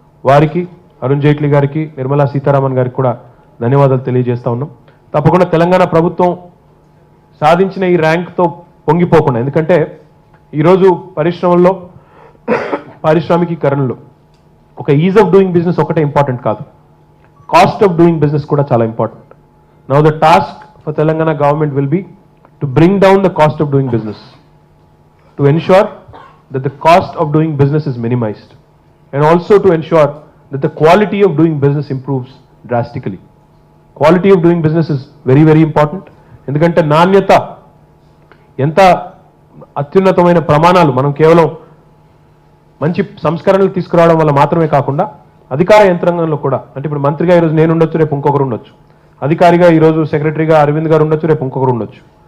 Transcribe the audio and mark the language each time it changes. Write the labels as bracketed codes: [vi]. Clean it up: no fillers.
[te] వారికి, అరుణ్ జైట్లీ గారికి, నిర్మలా సీతారామన్ గారికి కూడా ధన్యవాదాలు తెలియజేస్తా ఉన్నాం. తప్పకుండా తెలంగాణ ప్రభుత్వం సాధించిన ఈ ర్యాంక్తో పొంగిపోకుండా, ఎందుకంటే ఈరోజు పరిశ్రమల్లో పారిశ్రామికీకరణలో ఒక ఈజ్ ఆఫ్ డూయింగ్ బిజినెస్ ఒకటే ఇంపార్టెంట్ కాదు, కాస్ట్ ఆఫ్ డూయింగ్ బిజినెస్ కూడా చాలా important. [en] Now the task for Telangana government will be to bring down the cost of doing business, to ensure that the cost of doing business is minimized, and also to ensure that the quality of doing business improves drastically. Quality of doing business is very, very important. [te] ఎందుకంటే నాణ్యత ఎంత అత్యున్నతమైన ప్రమాణాలు మనం కేవలం మంచి సంస్కరణలు తీసుకురావడం వల్ల మాత్రమే కాకుండా అధికార యంత్రాంగంలో కూడా, అంటే ఇప్పుడు మంత్రిగా ఈరోజు నేను ఉండొచ్చు, రేపు ఇంకొకరు ఉండొచ్చు, అధికారిగా ఈరోజు సెక్రటరీగా అరవింద్ గారు ఉండొచ్చు, రేపు ఇంకొకరు ఉండొచ్చు.